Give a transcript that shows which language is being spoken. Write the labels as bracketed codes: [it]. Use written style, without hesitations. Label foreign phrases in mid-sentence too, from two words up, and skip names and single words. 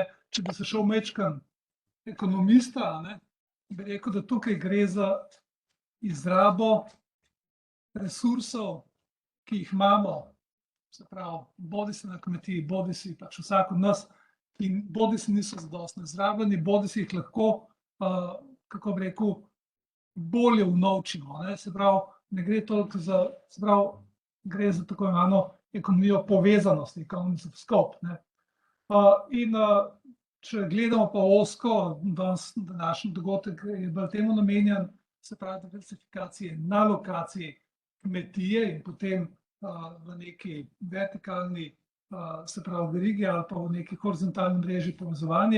[sl] Če bi se šel majčkeno ekonomista, ne, bi rekel, da tukaj gre za izrabo resursov, ki jih imamo, se pravi, bodisi na kmetiji, bodisi pač vsak od nas, in bodisi niso zadostno izrabljeni, bodisi jih lahko, kako bi rekel, bolje unovčimo, ne. Se pravi, ne gre toliko za, se pravi, gre za tako imenovano ekonomijo povezanosti, [en] economies of scope, [sl] ne. In če gledamo pa ozko, današnji dogodek je bolj temu namenjen, se pravi, diversifikacije na lokaciji kmetije in potem v neki vertikalni, se pravi, verigi ali pa v neki horizontalni mreži povezovanje.